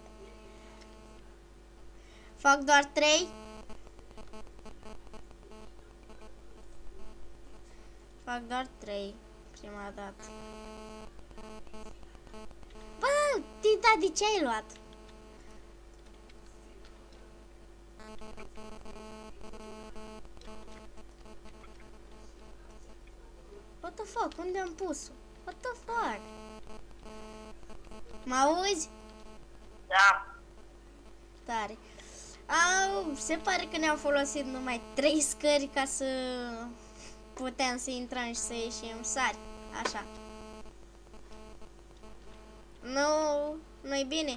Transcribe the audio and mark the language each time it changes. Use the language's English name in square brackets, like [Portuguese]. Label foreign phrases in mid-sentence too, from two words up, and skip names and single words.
[Romanian] Fac doar 3. Fac doar 3 prima dată. Bă, Tita, de ce ai luat? [English] What the fuck? [Romanian] Unde am pus-o? [English] What the fuck? [Romanian] Mă auzi? Da. Tare. Se pare că ne-au folosit numai 3 scări ca să putem să intrăm și să ieșim. Sari, așa. Nu-i bine?